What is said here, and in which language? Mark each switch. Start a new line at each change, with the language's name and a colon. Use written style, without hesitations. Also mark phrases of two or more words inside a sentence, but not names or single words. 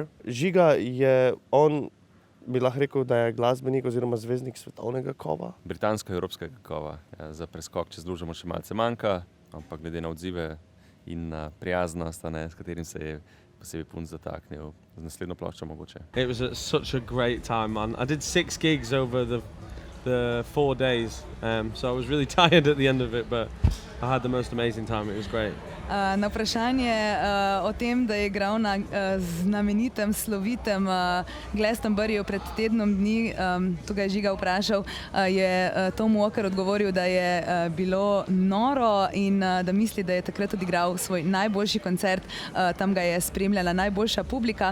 Slovenian: Žiga je on, bi lahko rekel, da je glasbenik oziroma zvezdnik svetovnega kova. Britansko-evropskega kova. Ja, za preskok čez lužo mu še malce manjka, ampak glede na odzive in na prijaznost, s katerim se je posebej punc zataknil z naslednjo ploščo mogoče.
English: It was such a great time, man. I did 6 gigs over the 4 days, so I was really tired at the end of it, but I had the most amazing time. It was great.
Slovenian: Na vprašanje o tem, da je igral na znamenitem, slovitem Glastonburyju pred tednom dni, tukaj je Žiga vprašal, je Tom Walker odgovoril, da je bilo noro in da misli, da je takrat odigral svoj najboljši koncert, tam ga je spremljala najboljša publika.